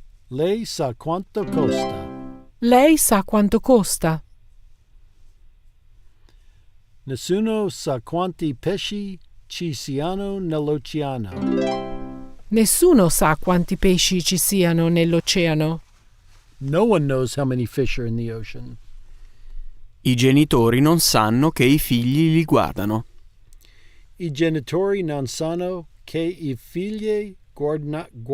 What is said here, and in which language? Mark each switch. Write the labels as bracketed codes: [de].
[it] Lei sa quanto costa. Lei sa quanto costa. Nessuno sa quanti pesci ci siano nell'oceano. Nessuno sa quanti pesci ci siano nell'oceano. [en] No one knows how many fish are in the ocean. [it] I genitori non sanno che i figli li guardano. I genitori non sanno che i figli guardano.